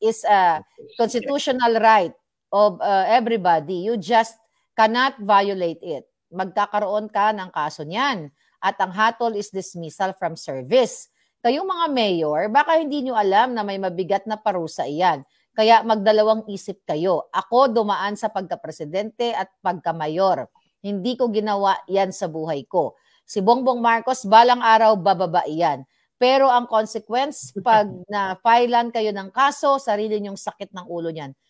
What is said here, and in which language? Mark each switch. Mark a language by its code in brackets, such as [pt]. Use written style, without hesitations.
[en] Is a constitutional right of everybody. You just cannot violate it. [tl] Magkakaroon ka ng kaso niyan. At ang hatol [en] is dismissal from service. [tl] Kayong mga mayor, baka hindi nyo alam na may mabigat na parusa iyan. Kaya magdalawang isip kayo. Ako dumaan sa pagka-presidente at pagka-mayor. Hindi ko ginawa yan sa buhay ko. Si Bongbong Marcos, balang araw bababa iyan. Pero ang consequence, pag na-filean kayo ng kaso, sarili nyong sakit ng ulo niyan.